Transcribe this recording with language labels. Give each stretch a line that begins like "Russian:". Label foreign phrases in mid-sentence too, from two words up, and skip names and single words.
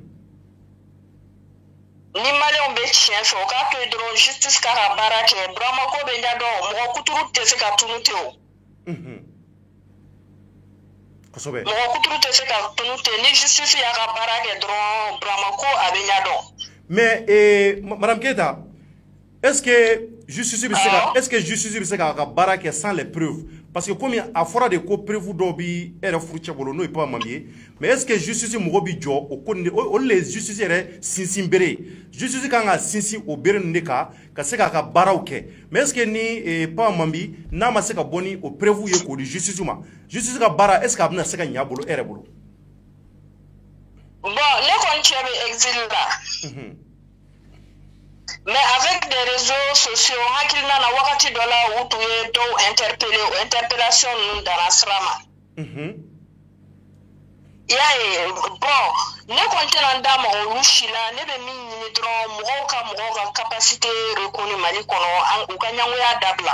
Bambara: Ni maliyɛnw bɛ tiɲɛ fɛ o k'a to yen dɔrɔn justice k'a ka baara kɛ Burama ko bɛ ɲɛdɔn mɔgɔ kuturu tɛ se ka tunu ten o. Kosɛbɛ. Mɔgɔ kuturu tɛ se ka tunu ten ni justice y'a ka baara kɛ dɔrɔn Burama ko a bɛ ɲɛdɔn.
French: Mais Madame Keyita, est-ce que justice
Bambara: bɛ se k'a ka baara kɛ
French: sans les preuves? Parce que comme
Bambara: a fɔra de ko preuve dɔw bɛ e yɛrɛ furucɛ bolo n'o ye Papa Mambi ye,
French: mais est-ce que
Bambara: justice mɔgɔ bɛ jɔ o ko nin de olu le justice yɛrɛ sinsin bere ye. Justice kan ka sinsin o bere nin de kan ka se k'a ka baaraw kɛ.
French: Mais est-ce que
Bambara: ni Papa Mambi n'a ma se ka bɔ ni o preuve ye k'o di justice ma, justice ka baara
French: est-ce que
Bambara: a bɛna se ka ɲɛ a bolo e yɛrɛ bolo? Bon, ne kɔni cɛ bɛ exil la.
French: Mais avec des réseaux sociaux,
Bambara: hakilina na wakati dɔ la u tun ye dɔw interpellé o interpellation ninnu dara sira ma. I y'a ye bon ne kɔni tɛna n da mɔgɔ olu si la ne bɛ min ɲini dɔrɔn mɔgɔw ka
French: capacité reconnue
Bambara: Mali kɔnɔ u ka ɲɛngoya dabila.